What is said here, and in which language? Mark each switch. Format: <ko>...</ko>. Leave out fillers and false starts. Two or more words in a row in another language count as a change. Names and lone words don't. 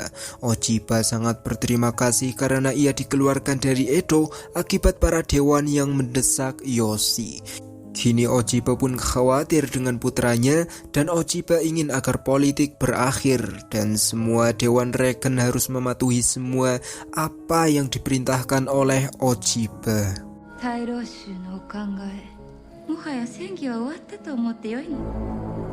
<id>Ochiba sangat berterima kasih karena ia dikeluarkan dari Edo akibat para dewan yang mendesak Yoshi. Kini Ochiba pun khawatir dengan putranya dan Ochiba ingin agar politik berakhir dan semua dewan regen harus mematuhi semua apa yang diperintahkan oleh Ochiba.</id> <ja>大老衆のお考え、もはや戦議は終わったと思ってよいの。</ja>